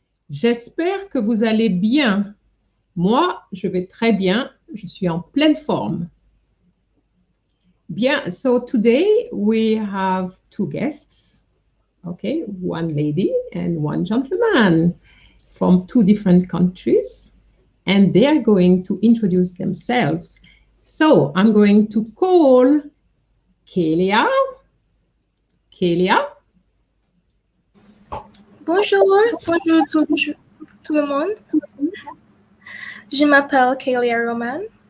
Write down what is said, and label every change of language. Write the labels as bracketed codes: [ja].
[fr] J'espère que vous allez bien. Moi, je vais très bien. Je suis en pleine forme. [en] Bien, so today we have two guests, okay, one lady and one gentleman from two different countries, and they are going to introduce themselves. So I'm going to call Kalea. Kalea. [fr] Bonjour, bonjour tout le monde. Je m'appelle Kalea Roman.